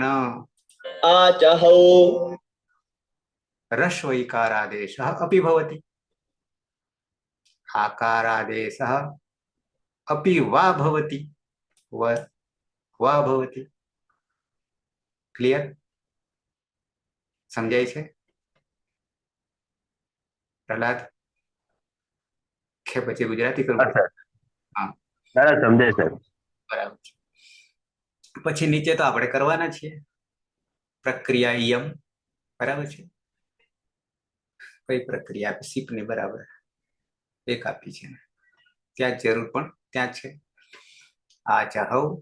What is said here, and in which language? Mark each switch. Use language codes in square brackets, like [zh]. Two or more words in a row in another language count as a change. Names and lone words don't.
[sa] आचहौ रस्वैकारादेशः अपि भवति आकारादेशः अपि वा भवति [gu] ક્લિયર સમજાય છે પ્રહલાદ કે પછી ગુજરાતી કરવું હા સરસ સમજે સર બરાબર પછી નીચે તો આપણે કરવાના છીએ પ્રક્રિયા યમ બરાબર છે કઈ પ્રક્રિયા સીપ ની બરાબર એક આપી છે ત્યાં જરૂર પણ ત્યાં છે આચહૌ